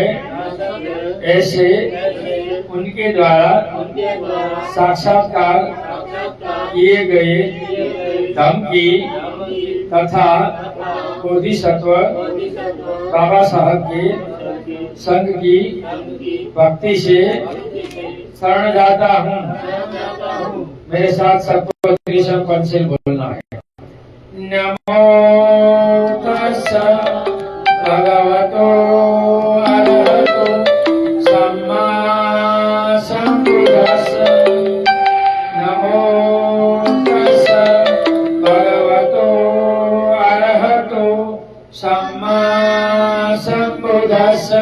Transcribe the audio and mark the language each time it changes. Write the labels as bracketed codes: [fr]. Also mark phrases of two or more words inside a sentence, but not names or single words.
[hi] ऐसे उनके द्वारा साक्षात्कार किए गए धम्म की तथा बोधिसत्व बाबा साहब के संघ की भक्ति से शरण जाता हूँ। मेरे साथ सबको त्रिशम पंचशील बोलना है। [pi] नमो तस्स भगवतो अरहतो सम्मा सम्बुद्धस्स। नमो तस्स भगवतो अरहतो सम्मा सम्बुद्धस्स।